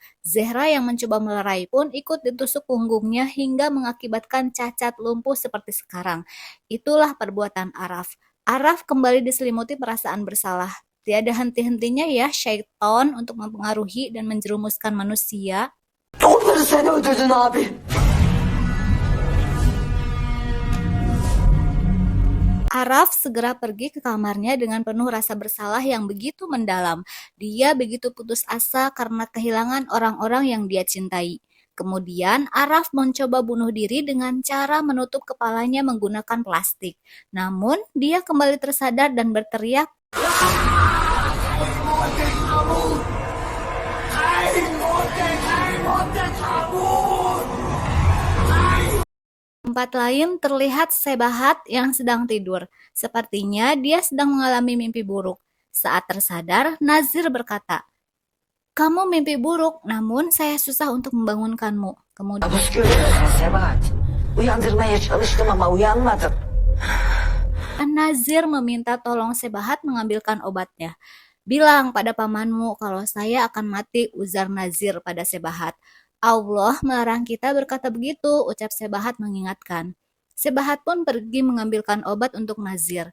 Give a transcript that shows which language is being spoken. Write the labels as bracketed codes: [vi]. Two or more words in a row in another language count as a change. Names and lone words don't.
[id] Zehra yang mencoba melerai pun ikut ditusuk punggungnya hingga mengakibatkan cacat lumpuh seperti sekarang. Itulah perbuatan Araf. Araf kembali diselimuti perasaan bersalah. Tiada henti-hentinya ya syaitan untuk mempengaruhi dan menjerumuskan manusia. [tr] Onları sen öldürdün abi. [id] Araf segera pergi ke kamarnya dengan penuh rasa bersalah yang begitu mendalam. Dia begitu putus asa karena kehilangan orang-orang yang dia cintai. Kemudian Araf mencoba bunuh diri dengan cara menutup kepalanya menggunakan plastik. Namun dia kembali tersadar dan berteriak, tempat lain terlihat Sebahat yang sedang tidur. Sepertinya dia sedang mengalami mimpi buruk. Saat tersadar, Nazir berkata, "Kamu mimpi buruk, namun saya susah untuk membangunkanmu." Kemudian [tr] Kabus görüyorsun Sebahat. Uyandırmaya çalıştım ama uyanmadın. [id] Nazir meminta tolong Sebahat mengambilkan obatnya. "Bilang pada pamanmu kalau saya akan mati," uzar Nazir pada Sebahat. "Allah melarang kita berkata begitu," ucap Sebahat mengingatkan. Sebahat pun pergi mengambilkan obat untuk Nazir.